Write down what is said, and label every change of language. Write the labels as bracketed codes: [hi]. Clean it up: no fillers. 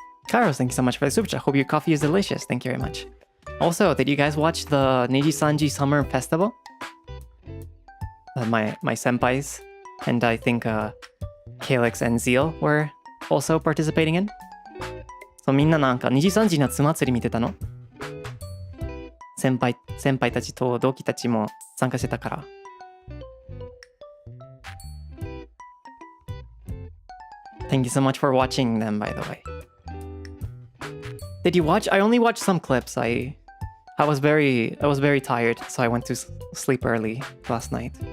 [en] Carlos, thank you so much for the super chat. Hope your coffee is delicious. Thank you very much. Also, did you guys watch the NIJISANJI Summer Festival? My senpais and I think Calix and Zeal were also participating in. [ja] So みんななんかNIJISANJI夏祭り見てたの？先輩たちと同期たちも参加してたから。 [en] Thank you so much for watching them, by the way. Did you watch? I only watched some clips. I was very tired, so I went to sleep early last night.